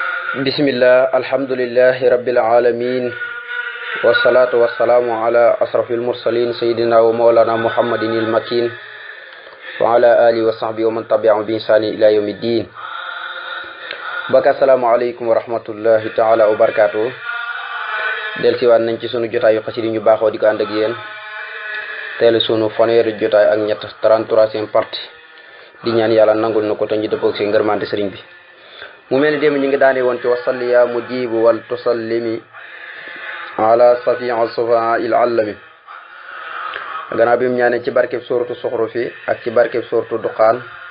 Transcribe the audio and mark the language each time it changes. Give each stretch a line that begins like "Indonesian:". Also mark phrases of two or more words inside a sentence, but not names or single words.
Arabic: بسم الله الحمد لله رب العالمين والصلاة والسلام على أشرف المرسلين سيدنا ومولانا محمد المكين وعلى آله وصحبه ومن تبعهم بإحسان إلى يوم الدين. Baka السلام عليكم ورحمة الله تعالى وبركاته.
Wolof: del siwaat nañ ci sunu jotaayu xasida ñu baaxoo di ko ànd ak yéen teel sunu fanweeri jotaay ak ñett 33e partie di ñaan yàlla nangul na ko te ñu dëppoog si ngërmante sëriñ bi. mu mel ni démb ñu ngi daane woon ci wasalli ya mujibu wal tusallimi ala safi sufa il allami gannaaw bi mu ñaanee ci barkeb sóoratu Zuxrufi ak ci barkeb sóoratu Duxaan